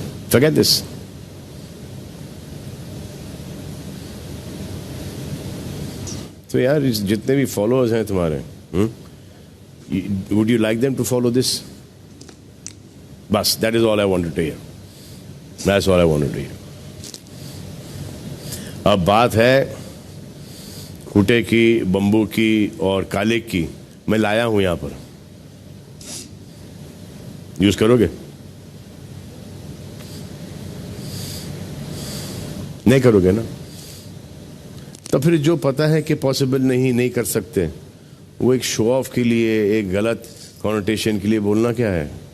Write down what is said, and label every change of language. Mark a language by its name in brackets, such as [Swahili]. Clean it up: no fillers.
[English] Forget this. [Hindi] तो यार जितने भी फॉलोअर्स हैं तुम्हारे, [English] would you like them to follow this? [Hindi] बस, [English] that is all I wanted to hear. That's all I wanted to hear. [Hindi] अब बात है खूटे की, बम्बू की और कालिक की। मैं लाया हूं यहां पर, यूज करोगे? नहीं करोगे ना? तो फिर जो पता है कि पॉसिबल नहीं कर सकते, वो एक शो ऑफ के लिए, एक गलत कॉनोटेशन के लिए बोलना क्या है?